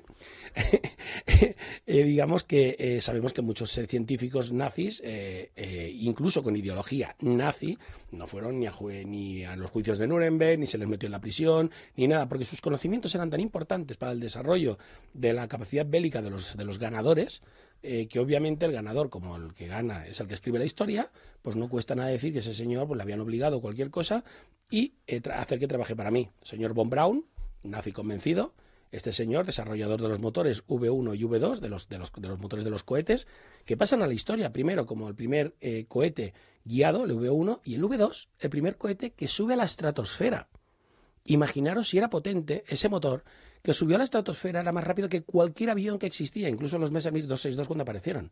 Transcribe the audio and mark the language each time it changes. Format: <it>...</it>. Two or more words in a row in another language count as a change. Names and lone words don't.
<es>Digamos que sabemos que muchos científicos nazis, incluso con ideología nazi, no fueron ni a los juicios de Nuremberg, ni se les metió en la prisión, ni nada, porque sus conocimientos eran tan importantes para el desarrollo de la capacidad bélica de los ganadores, que obviamente el ganador, como el que gana es el que escribe la historia, pues no cuesta nada decir que ese señor pues, le habían obligado cualquier cosa y hacer que trabaje para mí. Señor von Braun, nazi convencido, este señor, desarrollador de los motores V1 y V2, de los motores de los cohetes, que pasan a la historia primero como el primer cohete guiado, el V1, y el V2, el primer cohete que sube a la estratosfera. Imaginaros si era potente ese motor que subió a la estratosfera, era más rápido que cualquier avión que existía, incluso los Messerschmitt 262 cuando aparecieron.</es>